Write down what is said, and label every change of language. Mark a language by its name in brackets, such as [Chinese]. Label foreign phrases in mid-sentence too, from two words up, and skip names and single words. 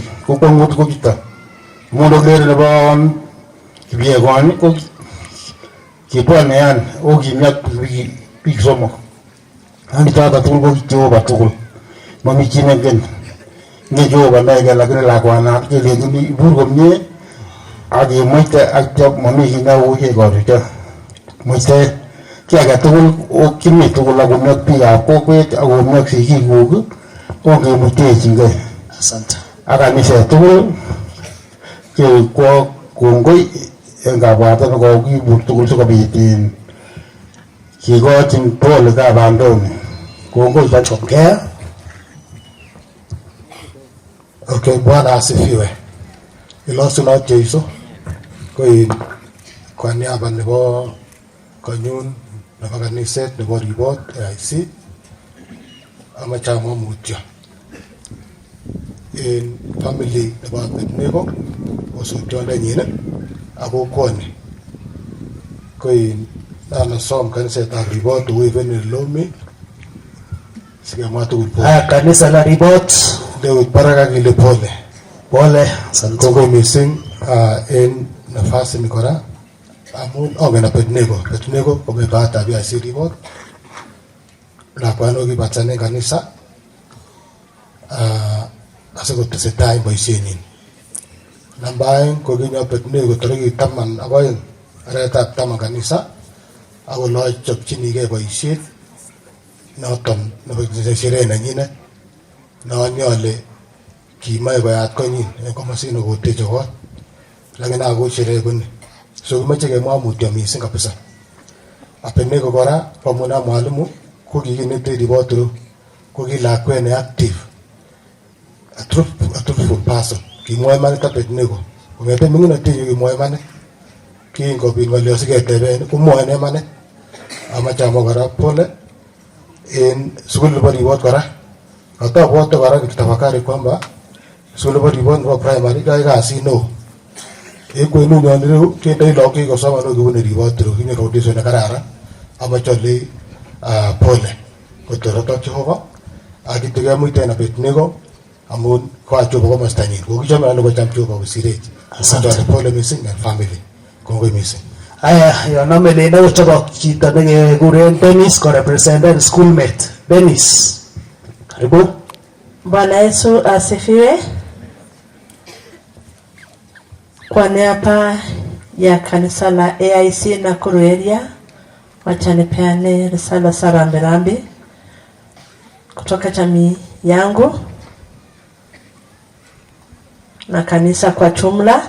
[Kalenjin] ko kwongutik ko chuton amu ndokere nebo Kipyegon ko kibwone yan okimiak biik somok ani choto tugul ko Jehova tugul mami chi nengen nge Jehova naike lakini lakwana kelenjin ibur komie ak imuite ak mami kiy neu kekorucho muite kiy age tugul kimi tugul ak komiak biikab kokwet ak komiak sigikuk ongemutechingei. [Swahili] Asante. [Kalenjin] Ak kaniset tugul kekwo kongoi en kabwatet nekokibur tugul sikobit kikochin pole kabandoni kongoi Ongea. [Swahili] Okay, Bwana asifiwe. [Kalenjin] Ilosunot Jeiso [Swahili] kwa niaba [Kalenjin] nebo konyun nebo kaniset nebo ribot AIC amache amwa mutyo en family nebo Abednego osotiondenyin ak kokwoni anasom kanisetab ribot uweveni Lomi sikemwa tugul pole. [Swahili] Kanisa la Ribot [Kalenjin] David Baraka kile pole. [Swahili] Pole. Asante. [Kalenjin] Kongoi missing en nafasi ni kora amun ongen Abednego komebata AIC Ribot lakwano kibatane kanisa asikotesetai boisienyin. Namba aeng kokinyo Abednego tarikit 12 arawetab 10 kanisa akolo chopchinigei boisiet noton nebo sherehe nenyinet noni ale kimae koyat konyin en komasino koteche kot lakini ako sherehe koni so kimache kemwa mutyo missing kabisa. Abednego kora pamuna mwalimu ko kikinete Ribot ko kilakwet ne active [English] a truthful person [Kalenjin] kimwoe imanit Abednego kongete minginotenyu kimwoe imanit kingobit ng'olyo siketeben komwoe imanit. Amache amwa kora pole en sukul nebo Ribot kora katobwote kora kitafakari kwamba sukul nebo Ribot nebo primary yoe kasit neo en kwenunyon ireu kendoi lagok chekikosoman kibune Ribot ireu kinyoru audition nekararan. Amache ale pole kotorotok Jehova ak kitekemuiten Abednego amun koach Jehova komostanyin kokichome ane kocham Jehova kosirech. Asante pole missing en family kongoi missing. Aya, yonome leo chebo chito nekekuren Dennis ko representen schoolmate. Dennis. [Swahili] Karibu. Bwana Yesu asifiwe. Kwa niaba ya kanisa la AIC Nakuru area, wacha nipeane risala za rambirambi kutoka jamii yangu na kanisa kwa jumla.